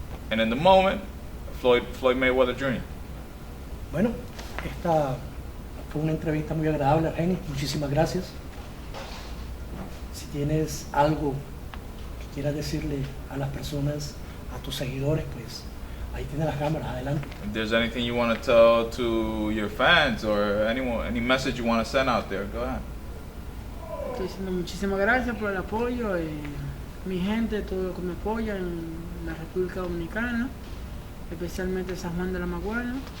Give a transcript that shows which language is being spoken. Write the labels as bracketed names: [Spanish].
[English] And in the moment, Floyd Mayweather Jr. [Spanish] Bueno, esta fue una entrevista muy agradable, Argenis. Muchísimas gracias. Si tienes algo que quieras decirle a las personas, a tus seguidores, pues ahí tienes las cámaras, adelante. [English] If there's anything you want to tell to your fans or any message you want to send out there, go ahead. [Spanish] Estoy diciendo muchísimas gracias por el apoyo, mi gente, todo lo que me apoya en la República Dominicana, especialmente San Juan de la Maguana.